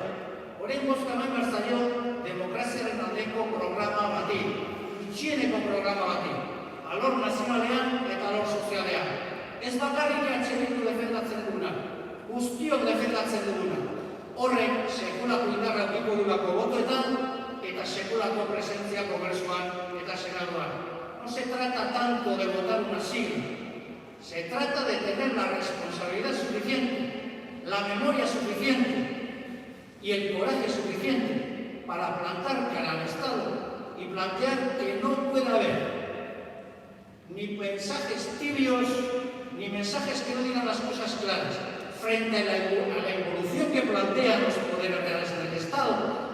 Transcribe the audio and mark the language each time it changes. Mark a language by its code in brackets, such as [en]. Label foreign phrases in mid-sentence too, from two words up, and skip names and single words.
[eu] Orain bozka eman behar zaio demokraziaren aldeko programa bati, gutxieneko programa bati, alor nazionalean eta alor sozialean. Ez bakarrik Bildu defendatzen duguna, guztiok defendatzen duguna. Horrek sekulako indarra edukiko dugulako botoetan, eta sekulako presentzia kongresuan eta senaduan. [es] No se trata tanto de votar una sigla, se trata de tener la responsabilidad suficiente, la memoria suficiente y el coraje suficiente para plantar cara al Estado y plantear que no puede haber ni mensajes tibios ni mensajes que no digan las cosas claras frente a la evolución que plantean los poderes reales del Estado.